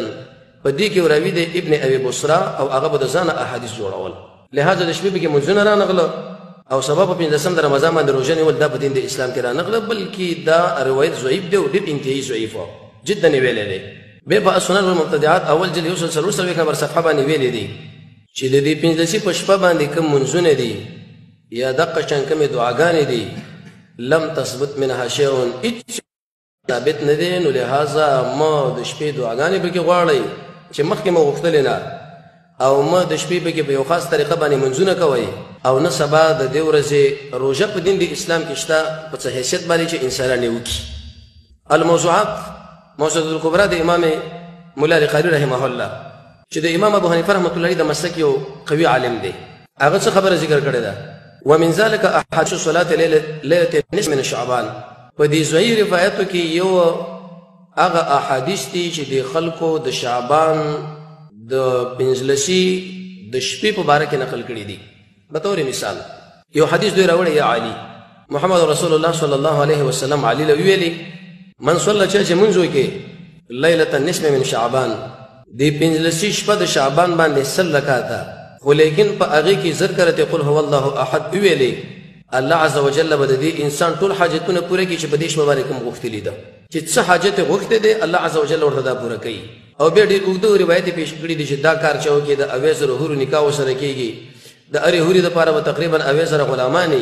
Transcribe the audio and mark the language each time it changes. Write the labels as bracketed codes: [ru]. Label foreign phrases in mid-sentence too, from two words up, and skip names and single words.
[ps] په دې کې راوي دی ابن ابي بصره او هغه به د ځانه احادیث جوړول، لهذا د شپې پکې منځونه رانغله او سبا په 15 د رمضان باندې روژه نیول دا په دین د اسلام کې رانغله، بلکې دا روایت ضعیف دی او ډېر انتهایي ضعیف و جدا یې ویلی دی. بیا په السنن والمبتدعات اول جلد 143 نمبر صفحه باندې ویلی دی چې د دې 15 په شپه باندې کوم منځونه دي یا دقه شان کومې دعاګانې دي [ar] لم تثبت منها شیء، [ps] هېڅ ثابت نه دی، نو لهذا ما د شپې دعاګانې پکې غواړئ چې مخکې مو غوښتلې نه، او ما د شپې پکې په یو خاص طریقه باندې منځونه کوئ او نه سبا د دې ورځې روژه په دین د اسلام کې شته په څه حیثیت باندې چې انسانان یې وکړي. الموضوعات موضوعات الکبرا د امام مولا علی قاري رحمه الله چې د امام ابو حنیفه رحمة الله د مسلک یو قوي عالم دی، هغه څه خبره ذکر کړې ده. [ar] ومن ذلك احاديث صلاه ليله النصف من شعبان، [ps] په دې ضعیف روایتو کې یو هغه احادیث دي چې د خلکو د شعبان د 15 د شپې په باره کې نقل کړي دي. به طور مثال یو حدیث دوی راوړی، یا علي محمد رسول الله صلی الله علیه وسلم علي له ویلي [ar] من صلى [ps] چې منځ وکړي [ar] لیلة النصف من شعبان، [ps] د 15 شپه د شعبان باندې 100 رکعاته، خو لیکن په هغې کې ذکر ته [ar] قل هو الله احد [ps] ویلې، الله عز وجل به د دې انسان ټول حاجتونه پوره کړي چې په دې شپه باندې کوم غوښتلي ده، چې څه حاجت یې غوښتی دی الله عز وجل ورته دا پوره کوي. او بیا ډېر اوږده روایت یې پیش کړي دي چې دا کار چې وکړي د 80 حورو نکاح ورسره کېږي، د هرې حورې دپاره به تقریبا 80 غلامانې.